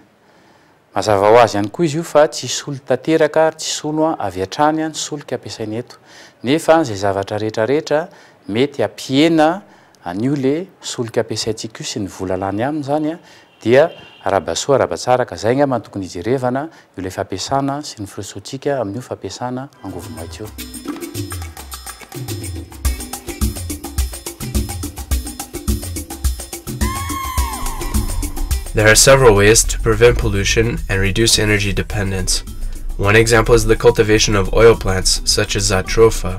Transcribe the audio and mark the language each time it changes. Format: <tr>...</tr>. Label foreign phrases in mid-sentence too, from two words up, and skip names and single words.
<mg>Mazava ho azy ihany koa izy io fa tsy solika tanteraka ary tsy sono avy hatrany ny solika ampiasaina eto. Nefa izay zavatra rehetrarehetra mety ampiena an'io le solika ampiasaintsika io sy ny vola lany aminy zany dia arabasoa arabatsara ka zay angamba tokony hijerevana io le fampiasana sy ny firosoantsika amin'io fampiasana angovo-maitso io.</mg> <en>There are several ways to prevent pollution and reduce energy dependence. One example is the cultivation of oil plants such as Zatropha.</en>